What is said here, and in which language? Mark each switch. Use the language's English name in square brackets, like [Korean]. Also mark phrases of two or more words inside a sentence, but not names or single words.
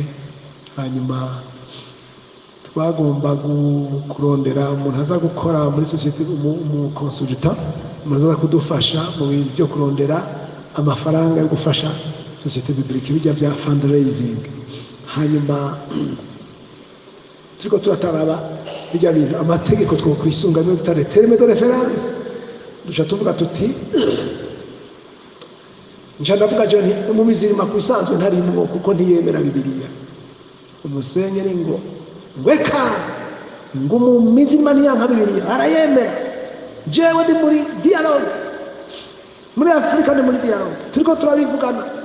[Rundi] Hanyuma twagomba kurondera umuntu aza gukora muri société, umukonsulta, umuntu aza kudufasha mu bintu byo kurondera amafaranga yo gufasha Société Biblique, bijya bya fundraising. Hanyuma turiko turataraba bijya bintu amategeko twokwisunga no bitare [French] terme de référence. [Rundi] Duca tuvuga tuti nca ndavuga je nti umumizirima kwisanzwe ntarimwo kuko ntiyemera Bibiliya. Umusenyeri ngo ngweka ngo umumizirima ntiyanka Bibiliya, arayemera. Jewe ndi muri dialogue, muri Afrika ndi muri dialogue, turiko turabivugana.